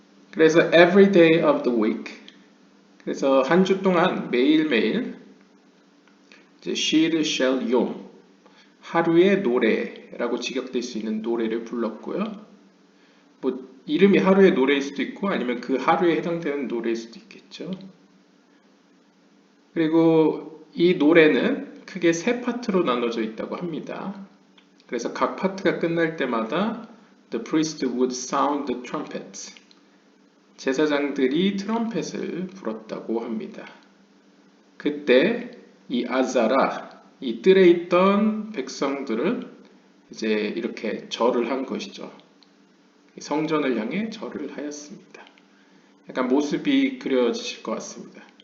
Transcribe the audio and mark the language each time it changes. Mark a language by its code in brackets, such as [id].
[ko] 그래서 [en] every day of the week, [ko] 그래서 한 주 동안 매일매일 이제 shir shel yom, 하루의 노래라고 직역될 수 있는 노래를 불렀고요. 뭐 이름이 하루의 노래일 수도 있고 아니면 그 하루에 해당되는 노래일 수도 있겠죠. 그리고 이 노래는 크게 세 파트로 나눠져 있다고 합니다. 그래서 각 파트가 끝날 때마다 [en] the priest would sound the trumpet. [ko] 제사장들이 트럼펫을 불었다고 합니다. 그때 이 아자라, 이 뜰에 있던 백성들은 이제 이렇게 절을 한 것이죠. 성전을 향해 절을 하였습니다. 약간 모습이 그려지실 것 같습니다.